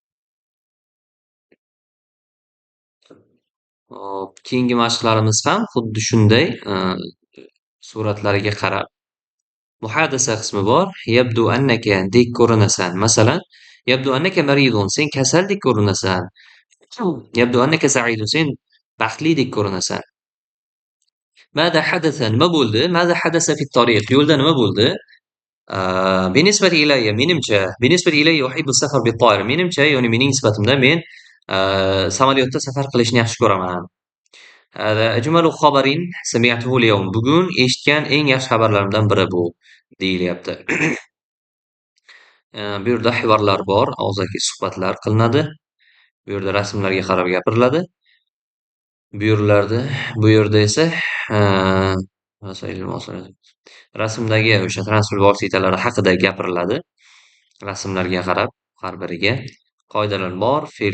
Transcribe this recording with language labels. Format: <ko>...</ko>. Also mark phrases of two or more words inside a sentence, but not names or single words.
<uz>keyingi mashqlarimiz ham xuddi shunday suratlarga qarab muhadasa qismi bor</uz> <ar>يبدو أنك</ar> <uz>dek ko'rinasan masalan</uz> <ar>يبدو أنك</ar> <uz>maridun sen kasaldek ko'rinasan</uz> <ar>يبدو أنك سعيد</ar> <uz>sen baxtlidek ko'rinasan</uz> <ar>ماذا حدث</ar> <uz>nima bo'ldi</uz> <ar>ماذا حدث في الطريق</ar> <uz>yo'lda nima bo'ldi</uz> <ar>بالنسبة إلي</ar> <uz>menimcha</uz> <ar>بالنسبة إلي أحب السفر بالطائرة</ar> <uz>menimcha ya'ni mening nisbatimda men samolyotda safar qilishni yaxshi ko'raman</uz> <ar>هذا أجمل خبر سمعته اليوم</ar> <uz>bugun eshitgan eng yaxshi xabarlarimdan biri bu deyilyapti bu yerda hivorlar bor og'zaki suhbatlar qilinadi bu yerda rasmlarga qarab gapiriladi bu yerda esa rasmdagi o'sha transport vositalari haqida gapiriladi rasmlarga qarab har biriga qoidalar bor fe'l</uz>